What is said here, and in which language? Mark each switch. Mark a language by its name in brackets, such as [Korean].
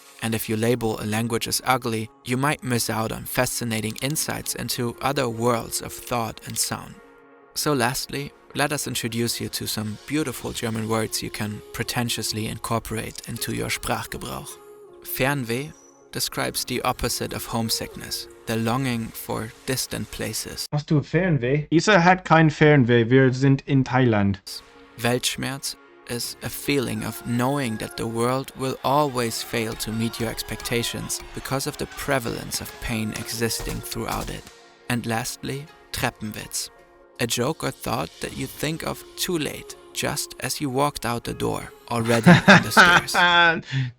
[English] And if you label a language as ugly, you might miss out on fascinating insights into other worlds of thought and sound. So lastly, let us introduce you to some beautiful German words you can pretentiously incorporate into your Sprachgebrauch. Fernweh describes the opposite of homesickness, the longing for distant places. [German] Hast du Fernweh? Isa hat kein Fernweh, wir sind in Thailand. [English] Weltschmerz is a feeling of knowing that the world will always fail to meet your expectations because of the prevalence of pain existing throughout it. And lastly, Treppenwitz, a joke or thought that you think of too late, just as you walked out the door, already on the stairs.